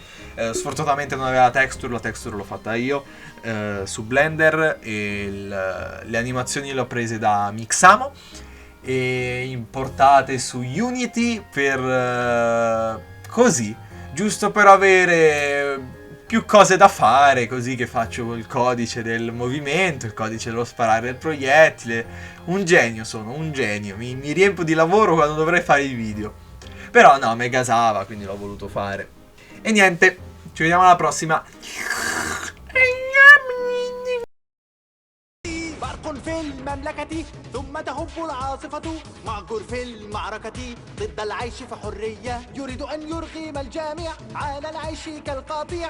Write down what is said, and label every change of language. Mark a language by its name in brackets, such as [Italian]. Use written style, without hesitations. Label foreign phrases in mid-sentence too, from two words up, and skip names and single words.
[Italian] Sfortunatamente non aveva la texture l'ho fatta io su Blender, e le animazioni le ho prese da Mixamo e importate su Unity per così, giusto per avere più cose da fare, così che faccio il codice del movimento, il codice dello sparare del proiettile. Un genio sono, un genio, mi riempio di lavoro quando dovrei fare i video, però no, me gasava, quindi l'ho voluto fare. E niente, ci vediamo alla prossima. [Arabic] في المملكة ثم تهب العاصفة مأجور في المعركة ضد العيش في حرية يريد أن يرغم الجميع على العيش كالقطيع